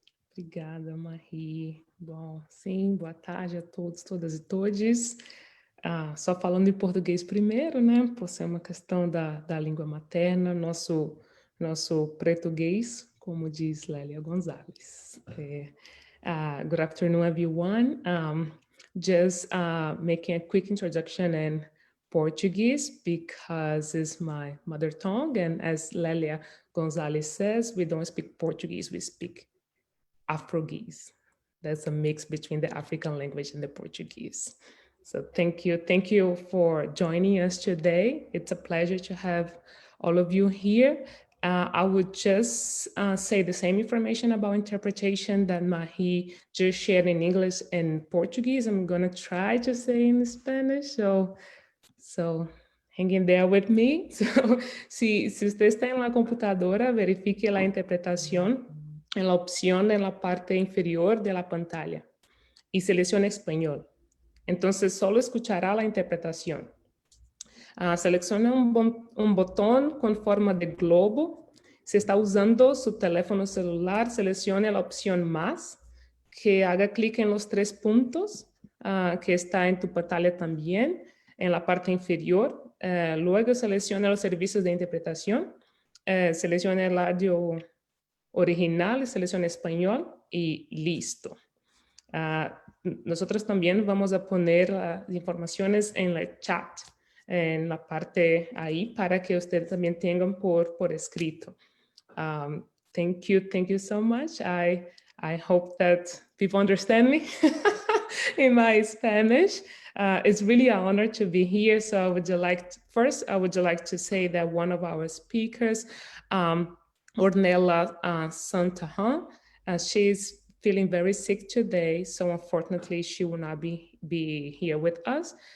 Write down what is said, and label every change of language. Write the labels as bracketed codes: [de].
[pt] Obrigada, Marie. Bom, sim, boa tarde a todos, todas e todes. Só falando em português primeiro, né, por ser uma questão da língua materna, nosso português, como diz Lélia Gonzalez. [en] Good afternoon, everyone. Just making a quick introduction in Portuguese because it's my mother tongue, and as Lélia Gonzalez says, we don't speak Portuguese, we speak Afroguese. That's a mix between the African language and the Portuguese. So thank you for joining us today. It's a pleasure to have all of you here. I would just say the same information about interpretation that Marie just shared in English and Portuguese. I'm gonna try to say in Spanish, so hang in there with me. [es] So, si usted está en la computadora, verifique la interpretación en la opción en la parte inferior de la pantalla y seleccione español. Entonces, solo escuchará la interpretación. Seleccione un botón con forma de globo. Si está usando su teléfono celular, seleccione la opción más, que haga clic en los 3 puntos que está en tu pantalla también, en la parte inferior. Luego seleccione los servicios de interpretación. Seleccione el audio original, seleccione español y listo. Nosotros también vamos a poner las informaciones en el chat, en la parte ahí, para que ustedes también tengan por escrito. [en] Thank you so much. I hope that people understand me in my Spanish. It's really an honor to be here. So I would like to say that one of our speakers, Ornella Santahan, she's feeling very sick today, so unfortunately she will not be here with us.